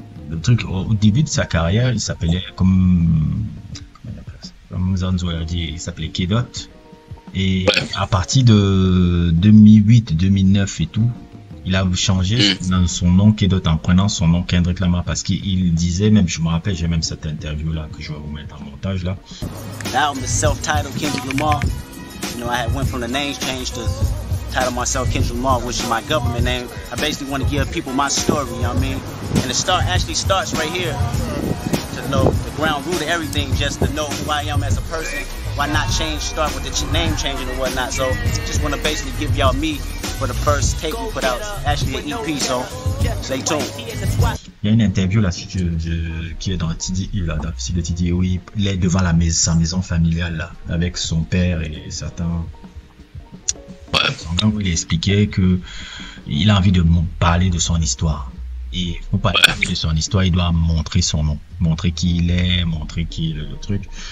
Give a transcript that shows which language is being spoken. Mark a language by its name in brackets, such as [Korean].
[French] Le truc au début de sa carrière, il s'appelait comme Zanzo a dit, il s'appelait K-Dot. Et à partir de 2008, 2009 et tout, il a changé dans son nom K-Dot en prenant son nom Kendrick Lamar parce qu'il disait, même je me rappelle, j'ai même cette interview là que je vais vous mettre en montage là. [English] Album is self-titled Kendrick Lamar. You know, I had went from the name change to title myself Kendrick Lamar, which is my government name. I basically want to give people my story, you know what I mean? And the start actually starts right here. To know the ground root of everything, just to know who I am as a person. Why not start with the name changing and whatnot. So just want to basically give y'all me for the first tape we put out, actually an EP, so stay tuned. [French] Il y a une interview là qui est dans TDI là, dans le site de TDI, où il est devant sa maison familiale là, avec son père et certains. Où il expliquait que il a envie de parler de son histoire. Et pour parler de son histoire, il doit montrer son nom, montrer qui il est, montrer qui est le truc.